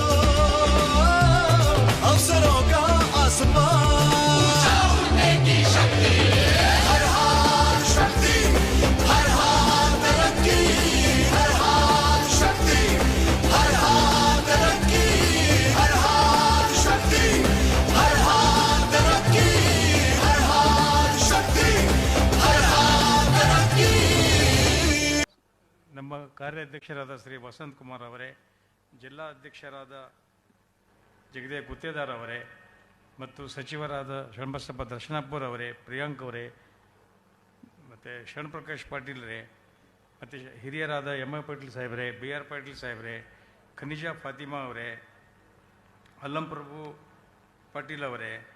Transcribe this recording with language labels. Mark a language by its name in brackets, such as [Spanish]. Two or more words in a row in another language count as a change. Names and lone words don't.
[Hindi] अवसरों का आसमान, उड़ने की शक्ति, हर हाथ शक्ति, हर हाथ तरक्की, हर हाथ शक्ति, हर हाथ तरक्की, हर हाथ शक्ति, हर हाथ तरक्की, हर हाथ शक्ति, हर हाथ तरक्की। [Kannada] ನಮ್ಮ ಕಾರ್ಯಾಧ್ಯಕ್ಷರಾದ ಶ್ರೀ ವಸಂತ್ ಕುಮಾರ್ ಅವರೇ, ಜಿಲ್ಲಾ ಅಧ್ಯಕ್ಷರಾದ ಜಗದೇವ್ ಗುತ್ತೇದಾರ್ ಅವರೇ ಮತ್ತು ಸಚಿವರಾದ ಶರಣಬಸಪ್ಪ ದರ್ಶನಾಪುರ್ ಅವರೇ, ಪ್ರಿಯಾಂಕ್ ಅವರೇ ಮತ್ತು ಶರಣಪ್ರಕಾಶ್ ಪಾಟೀಲ್ರೇ ಮತ್ತು ಹಿರಿಯರಾದ ಎಂ ಎ ಪಾಟೀಲ್ ಸಾಹೇಬ್ರೆ, ಬಿ ಆರ್ ಪಾಟೀಲ್ ಸಾಹೇಬ್ರೆ, ಖನಿಜಾ ಫಾತಿಮಾ ಅವರೇ, ಅಲ್ಲಂಪ್ರಭು ಪಾಟೀಲ್ ಅವರೇ